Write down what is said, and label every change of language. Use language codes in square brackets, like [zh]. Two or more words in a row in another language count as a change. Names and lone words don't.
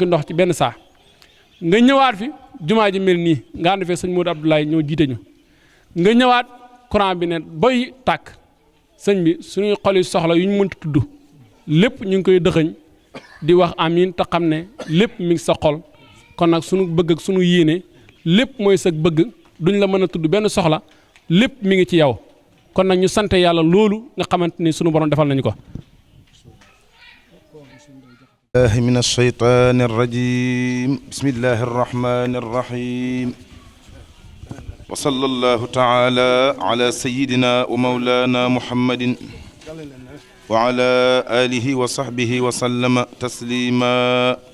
[wo] ndox ci benn saa nga ñëwaat fi jumaa ji mel nii nga ànd fee sëñ Modou Abdoulaye ñoo jiite ñu nga ñëwaat courant bi ne boy tàkk sëñ bi suñuy xol yi soxla yu ñu mënta tudd lépp ñu ngi koy dëxëñ di wax amiin te xam ne lépp mi ngi sa xol kon nag suñu bëgg ak suñu yéene lépp mooy sa bëgg duñ la mën a tudd benn soxla lépp mi ngi ci yow kon nag ñu sant yàlla loolu nga xamante ni sunu borom defal nañu ko [ar] الله من الشيطان الرجيم بسم الله الرحمن الرحيم وصلى الله تعالى على سيدنا ومولانا محمد وعلى آله وصحبه وسلم تسليما